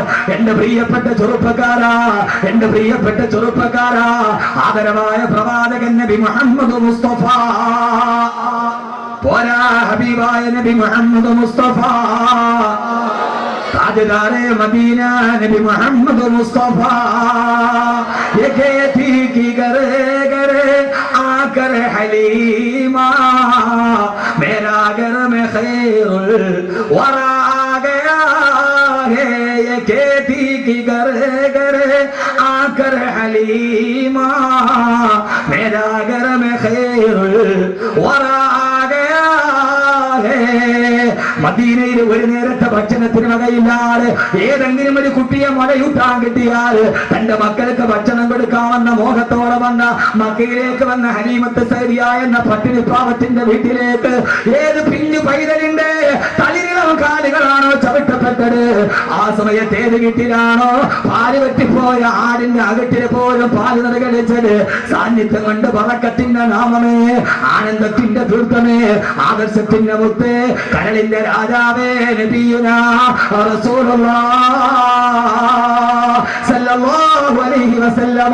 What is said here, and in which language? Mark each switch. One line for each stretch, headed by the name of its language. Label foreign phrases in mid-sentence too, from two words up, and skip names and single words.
Malayalam: എന്റെ പ്രിയപ്പെട്ട ചെറുപ്പക്കാരാ, എന്റെ പ്രിയപ്പെട്ട ചെറുപ്പക്കാരാ, ആദരവായ പ്രവാചകൻ നബി മുഹമ്മദ് മുസ്തഫ, പോരാ ഹബീബായ നബി മുഹമ്മദ് മുസ്തഫ, താജ്ദാരെ മദീന നബി മുഹമ്മദ് മുസ്തഫ,
Urdu: ये कहती कि करे करे आकर हलीमा, मेरा घर में
Arabic: خير الورى
Urdu: गया है. ये कहती कि करे करे आकर हलीमा, मेरा घर में
Arabic: خير الورى
Urdu: गया है.
Malayalam: മദീനയിൽ ഒരു നേരത്തെ ഭക്ഷണത്തിന് വകയില്ലാതെ ഏതെങ്കിലും ഒരു കുട്ടിയെ മുലയൂട്ടാൻ കിട്ടിയാൽ തന്റെ മക്കൾക്ക് ഭക്ഷണം കൊടുക്കാമെന്ന മോഹത്തോടെ വന്ന മക്കയിലേക്ക് വന്ന ഹലീമത്ത് സൈരിയ എന്ന പട്ടിണി പാവത്തിന്റെ വീട്ടിലേക്ക് ഏത് പിഞ്ചു പൈതലിന്റെ തളിരിളം കാലുകളാണോ ചവിട്ടപ്പെട്ടത്, ആ സമയത്ത് ഏത് വീട്ടിലാണോ പാല് വെട്ടിപ്പോയ ആടിന്റെ അകട്ടില് പോലും പാല് നിറകടിച്ചത്, സാന്നിധ്യം കൊണ്ട് പറക്കത്തിന്റെ നാമമേ, ആനന്ദത്തിന്റെ തീർത്ഥമേ, ആദർശത്തിന്റെ മുത്തേ, കരളിന്റെ രാജാവേ
Arabic: نبينا رسول الله صلى الله عليه وسلم.